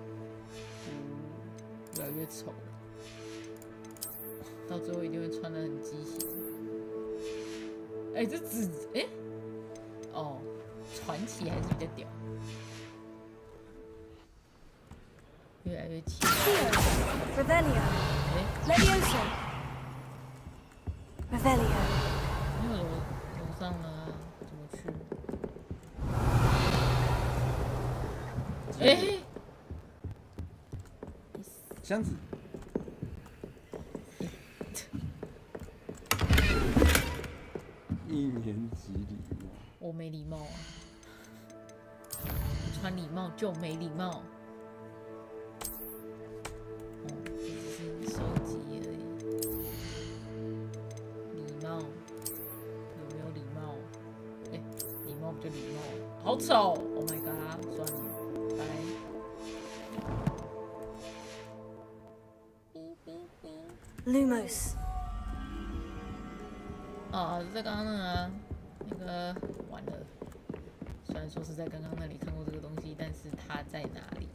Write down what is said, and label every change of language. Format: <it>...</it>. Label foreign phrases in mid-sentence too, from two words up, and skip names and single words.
<zh>越来越丑了。到最后一定会穿得很畸形。哎，这纸，哎，哦，传奇还是比较屌。越来越奇怪。 Revelio. Levioso. Revelio. 没有楼上了，怎么去？哎，箱子。1年级礼貌，我没礼貌啊！穿礼帽就没礼貌。哦，这只是收集而已。礼貌有没有礼貌？哎，礼貌不就礼貌？好丑 ！</zh> <en>Oh my god！</en> <zh>算了，拜。 Lumos. 哦，在刚刚那个完了。虽然说是在刚刚那里看过这个东西，但是它在哪里？</zh>